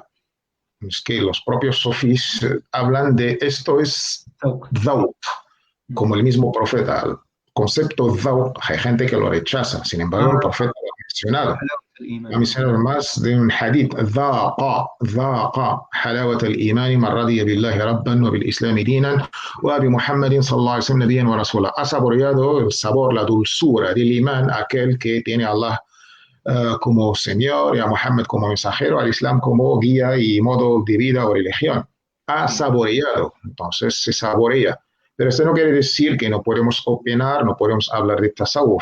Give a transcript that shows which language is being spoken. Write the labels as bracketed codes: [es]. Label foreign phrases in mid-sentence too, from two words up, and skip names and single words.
[es] Es que los propios sofís hablan de esto es dhawq, como el mismo profeta. El concepto dhawq, hay gente que lo rechaza, sin embargo el profeta lo ha mencionado. Ha mencionado más de un hadith, [ar] ذاق حلاوة الإيمان من رضي بالله ربا وبالإسلام دينا وبمحمد صلى الله عليه وسلم نبيا ورسولا. [es] Ha saboreado el sabor, la dulzura del imán, aquel que tiene a Allah como Señor, y a Muhammad como mensajero, al Islam como guía y modo de vida o religión. Ha saboreado, entonces se saborea. Pero esto no quiere decir que no podemos opinar, no podemos hablar de tasawwuf.